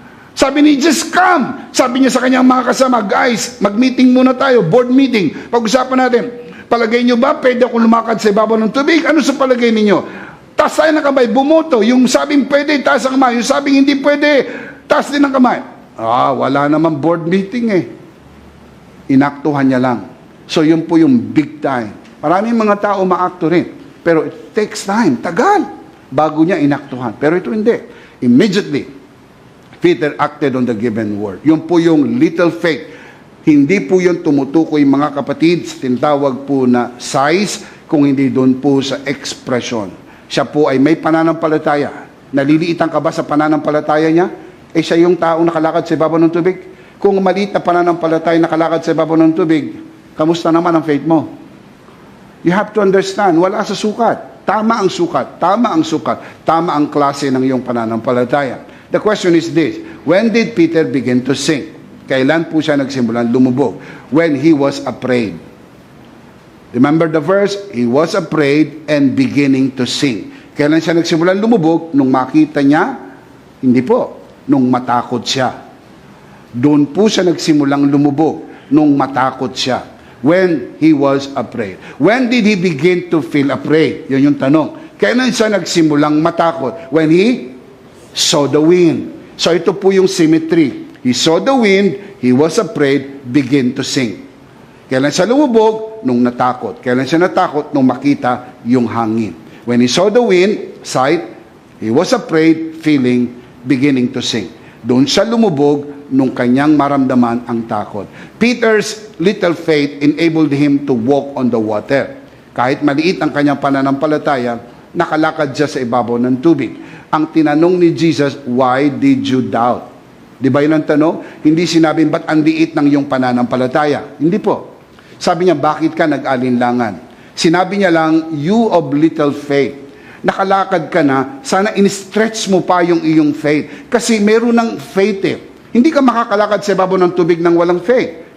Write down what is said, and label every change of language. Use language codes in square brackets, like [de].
[tl] Sabi ni just come. Sabi niya sa kanyang mga kasama, guys, mag-meeting muna tayo, board meeting. Pag-usapan natin, palagay niyo ba, pwede akong lumakad sa ibabaw ng tubig? Ano sa palagay ninyo? Taas tayo ng kamay, bumoto. Yung sabing pwede, taas ang kamay. Yung sabing hindi pwede, taas din ang kamay. Wala naman board meeting eh. Inaktuhan niya lang. So yun po yung big time. Maraming mga tao maakto rin. Pero [en] it takes time, [tl] tagal, bago niya inaktuhan. Pero ito hindi. [en] Immediately, Peter acted on the given word. [tl] Yun po yung little faith. Hindi po yun tumutukoy mga kapatid sa tinatawag po na size, kung hindi doon po sa expression. Siya po ay may pananampalataya. Naliliitan ka ba sa pananampalataya niya? Siya yung taong nakalakad sa ibabaw ng tubig. Kung maliit na pananampalataya nakalakad sa ibabaw ng tubig, kamusta naman ang faith mo? [en] You have to understand, [tl] wala sa sukat. Tama ang sukat, tama ang sukat, tama ang klase ng iyong pananampalataya. [en] The question is this, when did Peter begin to sink? [tl] Kailan po siya nagsimulan lumubog? [en] When he was afraid. Remember the verse? He was afraid and beginning to sink. [tl] Kailan siya nagsimulan lumubog? Nung makita niya? Hindi po. Nung matakot siya. Doon po siya nagsimulang lumubog. Nung matakot siya. [en] When he was afraid. When did he begin to feel afraid? [tl] Yun yung tanong. Kailan siya nagsimulang matakot? [en] When he saw the wind. [tl] So ito po yung symmetry. [en] He saw the wind, he was afraid, begin to sink. [tl] Kailan siya lumubog? Nung natakot. Kailan siya natakot? Nung makita yung hangin. [en] When he saw the wind, sight, he was afraid, feeling, beginning to sink. [tl] Doon siya lumubog nung kanyang maramdaman ang takot. [en] Peter's little faith enabled him to walk on the water. [tl] Kahit maliit ang kanyang pananampalataya, nakalakad siya sa ibabaw ng tubig. Ang tinanong ni Jesus, [en] why did you doubt? [tl] Di ba yun ang tanong? Hindi sinabing, ba't ang liit ng iyong pananampalataya? Hindi po. Sabi niya, bakit ka nag-alinlangan? Sinabi niya lang, [en] you of little faith. [tl] Nakalakad ka na, sana in-stretch mo pa yung iyong faith. Kasi meron ng faith eh. Hindi ka makakalakad sa ibabaw ng tubig ng walang faith.